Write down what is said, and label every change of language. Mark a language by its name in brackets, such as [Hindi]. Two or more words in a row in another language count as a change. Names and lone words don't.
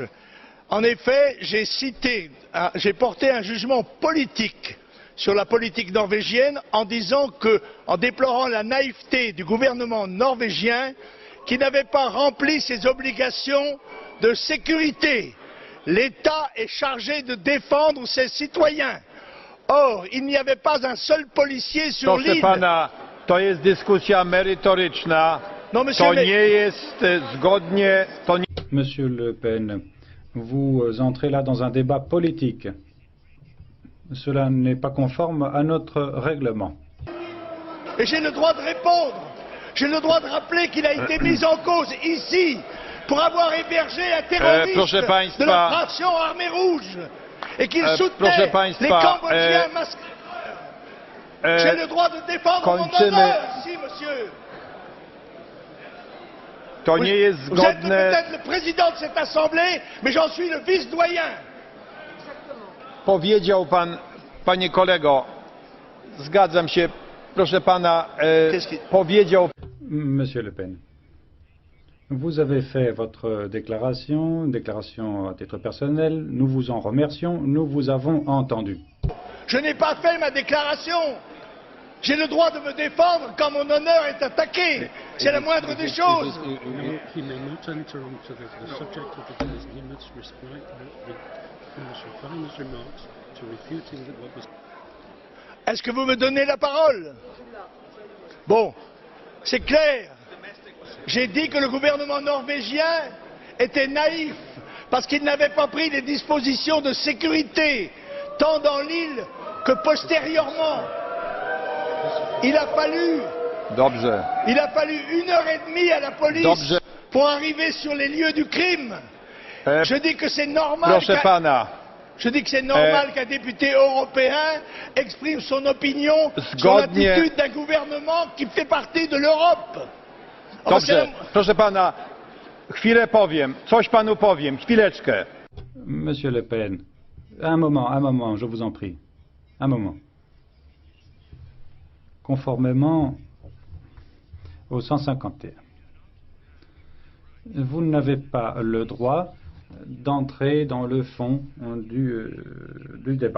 [French] En effet, j'ai porté un jugement politique sur la politique norvégienne en disant que, en déplorant la naïveté du gouvernement norvégien qui n'avait pas rempli ses obligations de sécurité. L'État est chargé de défendre ses citoyens. Or, il n'y avait pas un seul policier sur l'île. [Polish] To jest dyskusja merytoryczna. To nie jest zgodnie. [French] Monsieur Le Pen, vous entrez là dans un débat politique. Cela n'est pas conforme à notre règlement. Et j'ai le droit de répondre. J'ai le droit de rappeler qu'il a été mis en cause ici pour avoir hébergé un terroriste de l'opération Armée Rouge et qu'il soutenait les Cambodgiens masqués. J'ai le droit de défendre mon honneur ici, monsieur. [Polish] To nie jest [French] Vous êtes [Polish] zgodne... [French] peut-être le président de cette assemblée, mais j'en suis le vice-doyen. [Polish] Powiedział pan, panie kolego, zgadzam się, proszę pana, powiedział... [French] Monsieur Le Pen, vous avez fait votre déclaration à titre personnel. Nous vous en remercions. Nous vous avons entendu. Je n'ai pas fait ma déclaration. J'ai le droit de me défendre quand mon honneur est attaqué. C'est la moindre des choses. [English] He may not enter onto the subject of the debate. He must respect Mr. Fine's remarks to refuting what was... [French] Est-ce que vous me donnez la parole? Bon, c'est clair. J'ai dit que le gouvernement norvégien était naïf parce qu'il n'avait pas pris les dispositions de sécurité, tant dans l'île que postérieurement. Il a fallu 1h30 à la police pour arriver sur les lieux du crime. Je dis que c'est normal qu'un député européen exprime son opinion sur l'attitude d'un gouvernement qui fait partie de l'Europe. [Polish] Dobrze, proszę pana, chwilę powiem, coś panu powiem, chwileczkę. [French] Monsieur Le Pen, un moment, je vous en prie. Un moment. Conformément au 151, vous n'avez pas le droit d'entrer dans le fond du débat.